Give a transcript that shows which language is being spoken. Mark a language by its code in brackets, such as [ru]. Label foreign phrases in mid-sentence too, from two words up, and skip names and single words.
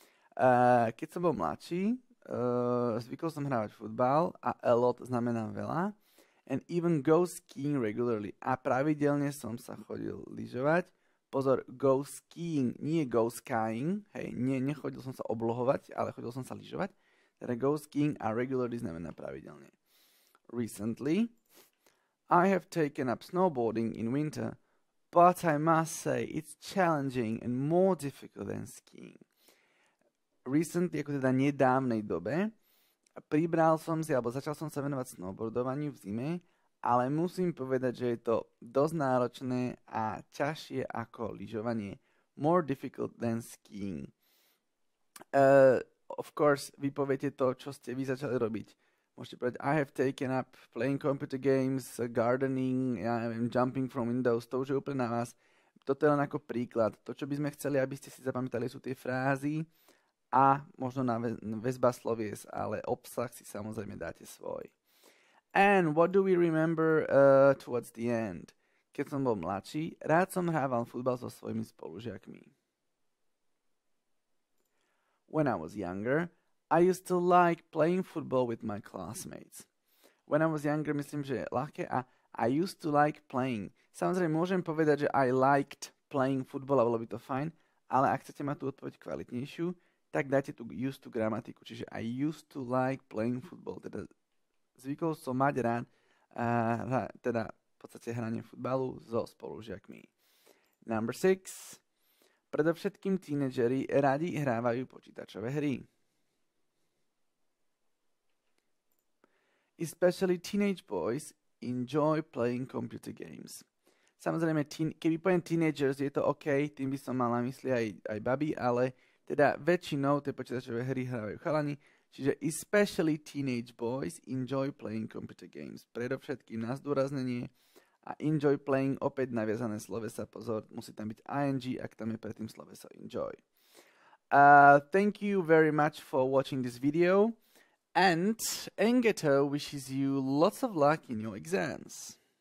[sk] Keď som bol mladší, zvykol som hrávať futbal a [en] a lot [sk] znamená veľa. [en] And even go skiing regularly. [sk] A pravidelne som sa chodil lyžovať. Pozor, [en] go skiing, nie go skiing. [sk] Hej, nechodil som sa oblohovať, ale chodil som sa lyžovať. Teda [en] go skiing [sk] a regularly znamená pravidelne. [en] Recently, I have taken up snowboarding in winter, but I must say it's challenging and more difficult than skiing. Recently, [sk] ako teda nedávnej dobe, pribral som si, alebo začal som sa venovať snowboardovaniu v zime, ale musím povedať, že je to dosť náročné a ťažšie ako lyžovanie. [en] More difficult than skiing. Of course, [sk] vy poviete to, čo ste vy začali robiť. Môžete povedať, [en] I have taken up playing computer games, gardening, jumping from windows, [sk] to už je úplne na vás. Toto je len ako príklad. To, čo by sme chceli, aby ste si zapamätali, sú tie frázy a možno na väzba slovies, ale obsah si samozrejme dáte svoj. [en] And what do we remember towards the end? [sk] Keď som bol mladší, rád som hrával futbal so svojimi spolužiakmi. [en] When I was younger, I used to like playing football with my classmates. When I was younger, [sk] myslím, že je ľahké a [en] I used to like playing. [sk] Samozrejme, môžem povedať, že [en] I liked playing football [sk] a bolo by to fajn, ale ak chcete mať tú odpoveď kvalitnejšiu, tak dajte tu [en] used to [sk] gramatiku. [en] Čiže I used to like playing football. [sk] Teda zvykol som mať rád teda v podstate hranie futbalu so spolužiakmi. [en] Number 6. [sk] Predovšetkým tínedžeri radi hrávajú počítačové hry. [en] Especially teenage boys enjoy playing computer games. [sk] Samozrejme, keby poviem teenagers, je to OK, tým by som mal na mysli aj baby, ale teda väčšinou tie počítačové hry hrávajú chalani, čiže [en] especially teenage boys enjoy playing computer games. [sk] Predovšetkým na zdôraznenie a [en] enjoy playing [sk] opäť naviazané slovesa, pozor, musí tam byť ing, ak tam je predtým sloveso enjoy. [en] Thank you very much for watching this video. And Engeto wishes you lots of luck in your exams.